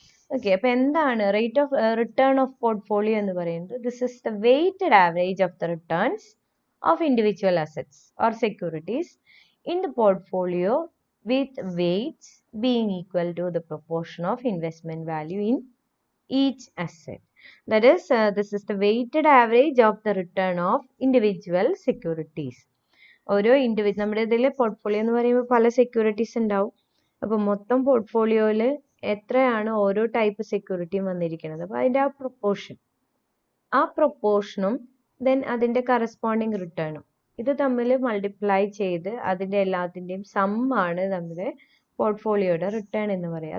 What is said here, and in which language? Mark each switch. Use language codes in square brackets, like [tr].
[ml] Okay, അപ്പോൾ എന്താണ് rate of return of portfolio എന്ന് പറയുന്നത്? [en] This is the weighted average of the returns of individual assets or securities in the portfolio with weights being equal to the proportion of investment value in each asset. That is, this is the weighted average of the return of individual securities. [ml] ഓരോ നമ്മുടെ ഇതിൽ portfolio എന്ന് പറയുമ്പോൾ പല securities ഉണ്ടാവും. അപ്പോൾ മൊത്തം പോർട്ട്ഫോളിയോയിൽ എത്രയാണ് ഓരോ ടൈപ്പ് സെക്യൂരിറ്റിയും വന്നിരിക്കുന്നത്, അപ്പോൾ അതിൻ്റെ ആ പ്രൊപ്പോർഷനും ദെൻ അതിൻ്റെ കറസ്പോണ്ടിങ് റിട്ടേണും. ഇത് തമ്മിൽ മൾട്ടിപ്ലൈ ചെയ്ത് അതിൻ്റെ എല്ലാത്തിൻ്റെയും സമ്മാണ് നമ്മുടെ പോർട്ട്ഫോളിയോയുടെ റിട്ടേൺ എന്ന് പറയുക.